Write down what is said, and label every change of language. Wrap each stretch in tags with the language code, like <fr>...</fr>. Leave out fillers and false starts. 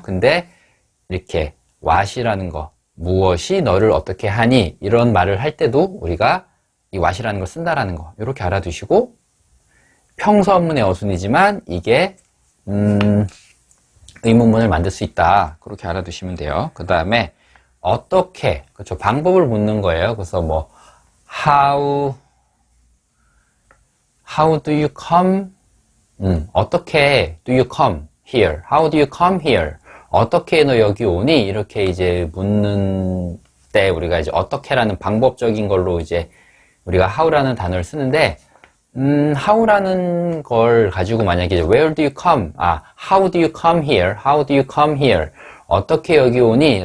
<ko>근데 이렇게 what이라는 거 무엇이 너를 어떻게 하니? 이런 말을 할 때도 우리가 이 what이라는 걸 쓴다라는 거 이렇게 알아두시고 평서문의 어순이지만 이게 의문문을 만들 수 있다. 그렇게 알아두시면 돼요. 그 다음에 어떻게 그렇죠. 방법을 묻는 거예요. 그래서 뭐</ko> <en>how do you come?</en> <ko>어떻게</ko> <en>do you come here? How do you come here?</en> <ko>어떻게 너 여기 오니? 이렇게 이제 묻는 때 우리가 이제 어떻게라는 방법적인 걸로 이제 우리가 how라는 단어를 쓰는데 how라는 걸 가지고 만약에</ko> <en>where do you come? how do you come here? How do you come here?</en> <ko>어떻게 여기 오니?</ko>